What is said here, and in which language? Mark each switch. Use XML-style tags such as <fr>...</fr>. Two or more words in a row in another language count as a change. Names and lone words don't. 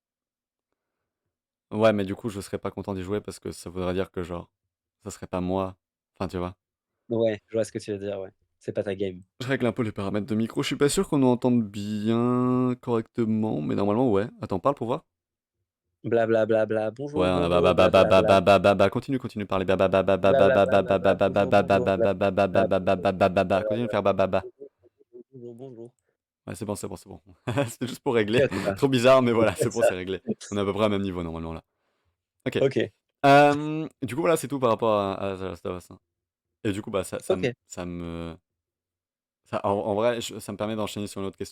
<fr>Ouais, mais du coup, je serais pas content d'y jouer parce que ça voudrait dire que genre, ça serait pas moi. Enfin, tu vois? Ouais, je vois ce que tu veux dire, ouais. C'est pas ta game. Je règle un peu les paramètres de micro. Je suis pas sûr qu'on nous entende bien correctement, mais normalement, ouais. Attends, parle pour voir. Bla bla bla bla, Ouais, bonjour, on a bonjour, bla bla bla. continue, continue de parler. Ba ba ba ba ba Bla ba bla ba bla ba bla ba bla, ba ba ba bonjour, ba ba bonjour, ba bla ba ba ba bla ba bla ba ba ba ba bla ba. bla Continue de bla faire ba ba ba. bla. Bonjour, bonjour. Ouais, c'est bon, c'est bon, c'est bon. C'était juste pour régler. Cut ça, Trop bizarre, mais voilà, c'est cut bon, ça. c'est réglé. On est à peu près au même niveau normalement là. OK. OK, Du coup, voilà, c'est tout par rapport à The Last of Us, hein. Et du coup, bah, OK. en vrai, ça me permet d'enchaîner sur une autre question.</fr>